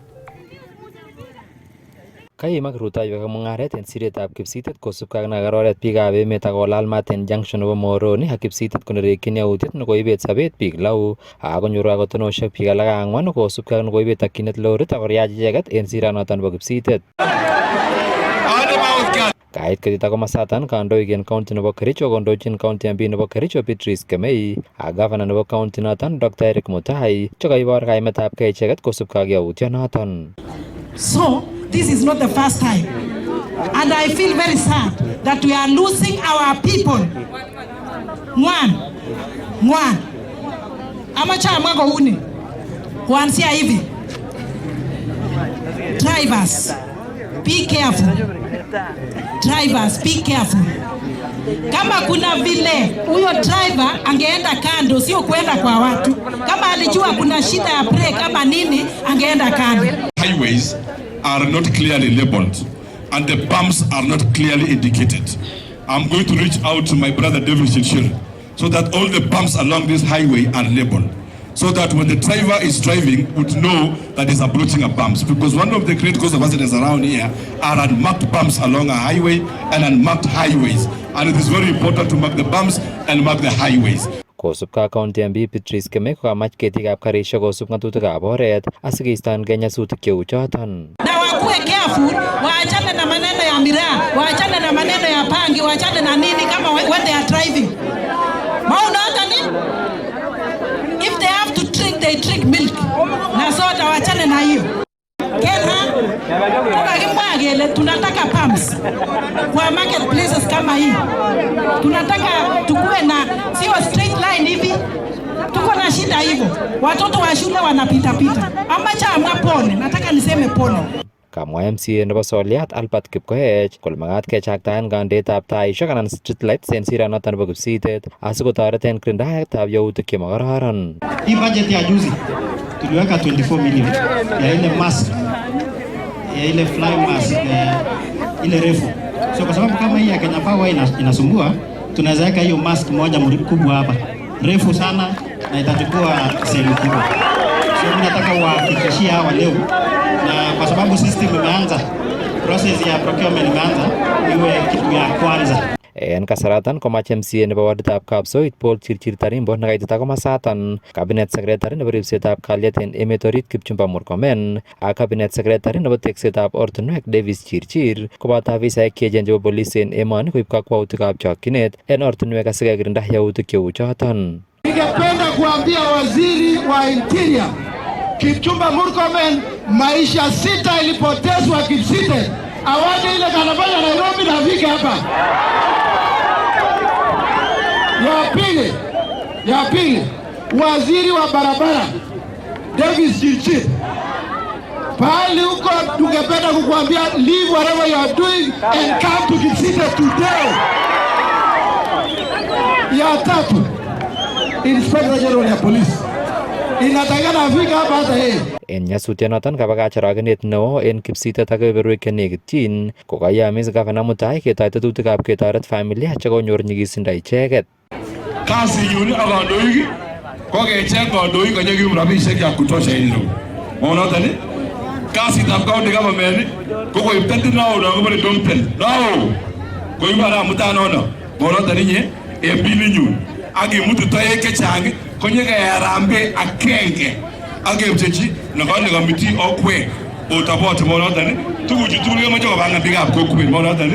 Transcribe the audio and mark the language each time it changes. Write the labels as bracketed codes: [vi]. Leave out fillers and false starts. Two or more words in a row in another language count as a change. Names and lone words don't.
[kln] Kaimak rutoiwek ak mung'aret en siretab Kipsitet kosubkei ak nakar oret biikab emet ak kolal mat en junction nebo Moroni ak Kipsitet konerekyin yautiet nekoibet sobet biik lou akonyoru kakotonoshek biik alak 4 kosubkei ak nekoibet takyinet lorit akoriach icheket en sironoton nebo Kipsitet. Kait ketita komasatan kandoik en county nebo Kericho kondochin [en] county MP [kln] nebo Kericho Beatrice Kemei ak governor nebo county noton Dr. Eric Mutai chekaibor kaimetabgei icheket kosubkei ak yautyonoton. [en] So this is not the first time, and I feel very sad that we are losing our people. One. [kln] Amachama gouni. [sw] Kuanzia hivi. [en] Drivers, be careful. Drivers, be careful. [sw] Kama kuna vile huyo driver angeenda kando, sio kwenda kwa watu. Kama alijua kuna shida ya brake kama nini, angeenda kando. [en] Highways are not clearly labeled and the bumps are not clearly indicated. I'm going to reach out to my brother David Shilshil so that all the bumps along this highway are labeled, so that when the driver is driving would know that he's approaching a bumps, because one of the great cause of accidents around here are unmarked bumps along a highway and unmarked highways, and it is very important to mark the bumps and mark the highways. [kln] Kosubkei [en] County MP [kln] Beatrice Kemei kokamach ketikab karisiek kosub ng'atutikab oret asikeistogei nyasutik cheu choton. [sw] Na wakuwe careful, waachane na maneno ya miraa, waachane na maneno ya pangi, waachane na nini kama [en] when they are driving. [sw] Maona ni? [en] If they have to drink, they drink milk. [sw] Na soda waachane na hiyo. Kena, tukakimwagele tunataka pumps kwa marketplaces kama hii. Tunataka tukuwe na sio straight line hivi. Tuko na shida hivyo. Watoto wa shule wanapita. Amacha pone, nataka niseme pone. [kln] Kamwa MCA nebo Soliat Albert Kipkoech kole magat kechaktaen kandeetab taishek anan [en] street lights [kln] en siranoton nebo Kipsitet asikotoret en kirindaetab yautik chemakororon. [sw] Hii budget ya juzi tuliweka 24 million ya ile mask, ya ile [en] fly mask, [sw] ile refu. So kwa sababu kama hii ya Kenya Power inasumbua, tunaweza weka hiyo mask moja kubwa hapa, refu sana na itachukua sehemu kubwa. So mimi nataka kuhakikishia hawa leo, na kwa sababu system imeanza, process ya procurement imeanza, iwe kitu ya kwanza. [kln] En kasaratan komach MCA nebo waditab Kapsoit Paul Chirchir Tarimbo nekaitita komasatan [en] Cabinet Secretary [kln] nebo ripsetab kalyet en emet orit Kipchumba Murkomen ak [en] Cabinet Secretary [kln] nebo teksetab ortinwek Davis Chirchir koboto afisaek cheechen chebo police en emoni koib kakwautikab chokchinet en ortinwek asikekirinda yautik cheu choton. [sw] Ningependa kuambia waziri wa Interior Kipchumba Murkomen, maisha 6 ilipotezwa Kipsitet, awaje ile kanafanya Nairobi na afike hapa. Ya pili, waziri wa barabara Davis Chirchir, pahali huko tungependa kukuambia [en] leave whatever you are doing and come to Kipsitet today. [sw] Ya tatu, [en] Inspector General [sw] ya Police inatakana afika hapa hata yeye. [kln] En nyasutyonoton kabakach arogenet neo en Kipsitet ak kebeberwek chenekityin kokayamis Gavana Mutai ketoi tetutikab ketoret familia chekonyor nyigisindo icheket. Kasinyun ak kandoik ko kecheng kandoik konyekiyum rabisiek ya kutosha en lo. Monoton kasitab [en] county government [kln] ko koib tetit nao nekibore dompen. Nao koib aramutanono. Monoton inye en bilinyun ak imutu toek chechang konyekerambe agenge ak kepchechi nekole committee okwe otabote monoton tuguchu tugul kemoche kobangan biikab kokwet monoton.